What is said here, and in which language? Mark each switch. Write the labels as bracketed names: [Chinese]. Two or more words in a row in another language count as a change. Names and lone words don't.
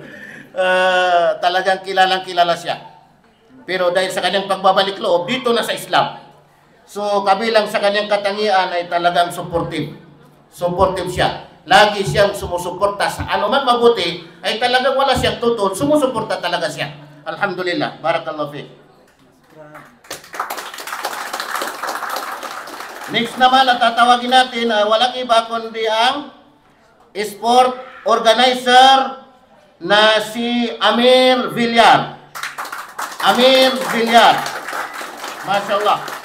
[Filipino] Talagang kilalang-kilala siya. Pero dahil sa kanyang pagbabalik loob, dito na sa Islam. So, kabilang sa kanyang katangian ay talagang supportive. Supportive siya. Lagi siyang sumusuporta sa anuman mabuti, ay talagang wala siyang tutol. Sumusuporta talaga siya. [Arabic] الحمد لله. بارك الله فيك. [Filipino] Next naman na tatawagin natin, walang iba kundi ang [English] sport organizer [Filipino] na si Amir Villar. Amir Villar. Mashallah.